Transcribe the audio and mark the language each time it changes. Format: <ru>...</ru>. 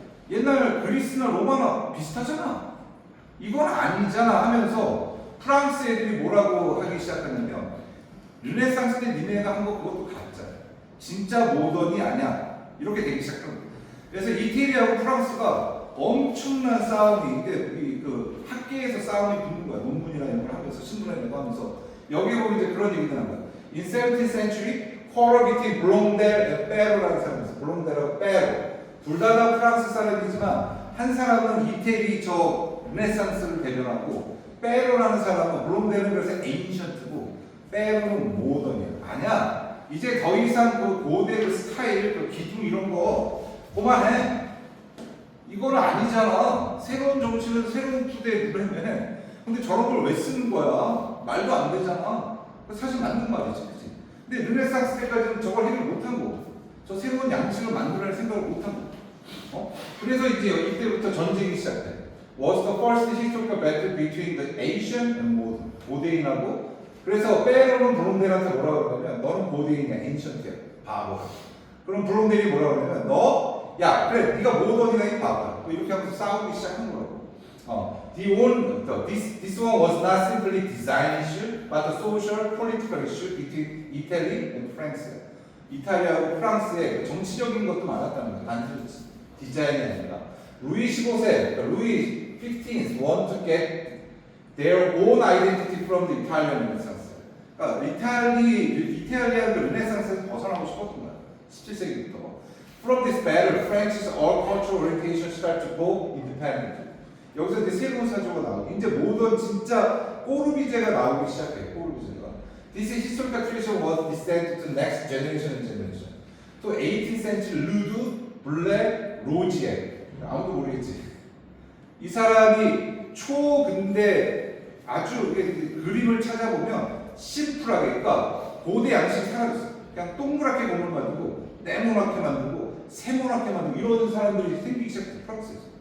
<ko>옛날 그리스나 로마나 비슷하잖아. 이건 아니잖아 하면서 프랑스 애들이 뭐라고 하기 시작하냐면 르네상스 때 니네가 한 거 그것도 가짜야. 진짜 모던이 아니야. 이렇게 되기 시작한 거야. 그래서 이태리하고 프랑스가 엄청난 싸움이 이게 그 학계에서 싸움이 붙는 거야. 논문이나 이런 걸 하면서 신문에 내고 하면서 여기 보면 이제 그런 얘기가 나온 거야.</ko> <en>In 17th century, quarrel between Blondel and Perrault라는</en> <ko>사람이 있어. 블롱델하고 페로. 둘 다 프랑스 사람이지만 한 사람은 이태리 저 르네상스를 대변하고 페로라는 사람은 블롱델은 그래서 에인션트고 페로는 모던이야. 아니야. 이제 더 이상 그 고대 그 스타일, 그 기둥 이런 거 그만해. 이거는 아니잖아. 새로운 정치는 새로운 투대에 누르면. 근데 저런 걸 왜 쓰는 거야? 말도 안 되잖아. 사실 맞는 말이지, 그치? 근데 르네상스 때까지는 저걸 해결 못한 거고, 저 새로운 양식을 만들어낼 생각을 못한 거고. 그래서 이제 이때부터 전쟁이 시작돼.</ko> <en>Was the first historical battle between the ancient and modern.</en> <ko>고대인하고. 그래서 페로는 블롱델한테 뭐라고 그러냐면 너는 고대인이야, ancient이야, 바보. 그럼 블롱델이 뭐라고 그러냐면 너, 야, 그래, 네가 모던이나 이 바보야. 이렇게 하면서 싸우기 시작한 거라고.</ko> <en>This one was not simply design issue, but a social, political issue between Italy and France.</en> <ko>이탈리아하고 프랑스의 정치적인 것도 많았다는 거죠. 단순히 디자인이 아니라.</ko> <en>루이 15세, 루이 15th want to get their own identity from the Italian Renaissance.</en> <ko>그러니까 이탈리아의 르네상스에서 벗어나고 싶었던 거야. 17세기부터.</ko> <en>From this battle, France's all cultural orientation start to go independent.</en> <ko>여기서 이제 새로운 사조가 나오고 이제 모던 진짜 꼬르비제가 나오기 시작해. 꼬르비제가.</ko> <en>This historical tradition was descended to next generation and generation.</en> <ko>또 18th century 루드 블레 로지에. 아무도 모르겠지. 이 사람이 초근대 아주 그림을 찾아보면 심플하게, 그러니까 고대 양식이 사라졌어. 그냥 동그랗게 건물 만들고 네모나게 만들고 세모나게 만들고 이런 사람들이 생기기 시작했어. 프랑스에서.</ko>